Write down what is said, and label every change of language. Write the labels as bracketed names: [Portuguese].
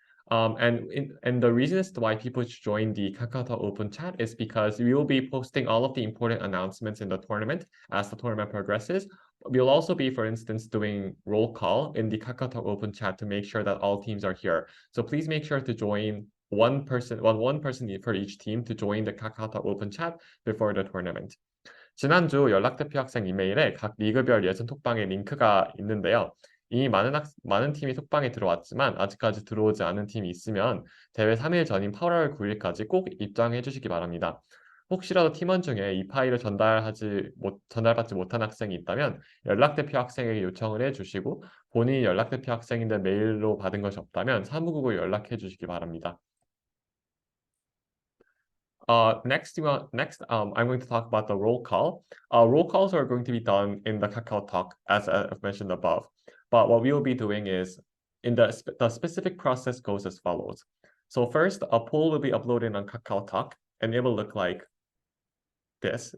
[English] And the reason as to why people should join the KakaoTalk Open Chat is because we will be posting all of the important announcements in the tournament as the tournament progresses. We'll also be, for instance, doing roll call in the KakaoTalk Open Chat to make sure that all teams are here. So please make sure to join one person for each team to join the KakaoTalk Open Chat before the tournament. [Korean] 지난주 연락대표 학생 이메일에 각 리그별 예선 톡방의 링크가 있는데요. 이미 많은 팀이 톡방에 들어왔지만 아직까지 들어오지 않은 팀이 있으면 대회 3일 전인 8월 9일까지 꼭 입장해 주시기 바랍니다. 혹시라도 팀원 중에 이 파일을 전달받지 못한 학생이 있다면 연락대표 학생에게 요청을 해주시고 본인이 연락대표 학생인데 메일로 받은 것이 없다면 사무국을 연락해 주시기 바랍니다. [English] Next, I'm going to talk about the roll call. Roll calls are going to be done in the KakaoTalk, as I've mentioned above. But what we will be doing is, the specific process goes as follows. So first, a poll will be uploaded on KakaoTalk, and it will look like this.